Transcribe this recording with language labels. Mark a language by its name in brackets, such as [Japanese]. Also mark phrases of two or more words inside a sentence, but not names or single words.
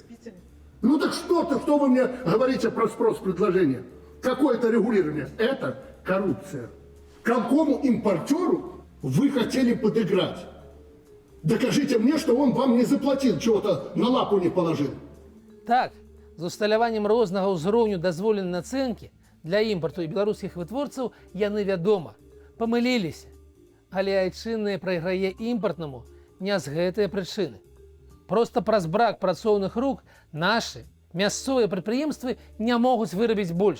[Russian] Ну так что вы мне говорите про спрос-предложение? Какое это регулирование? Это коррупция. Какому импортеру вы хотели подыграть? Докажите мне, что он вам не заплатил, чего-то на лапу не положил. Так, [Belarusian] з усталяваннем рознага ўзроўню дазволенай нацэнкі для імпарту і беларускіх вытворцаў яны, вядома, памыліліся. Але айчыннае прайграе імпартнаму не з гэтай прычыны. Проста праз брак працоўных рук нашы мясцовыя прадпрыемствы не могуць вырабіць больш.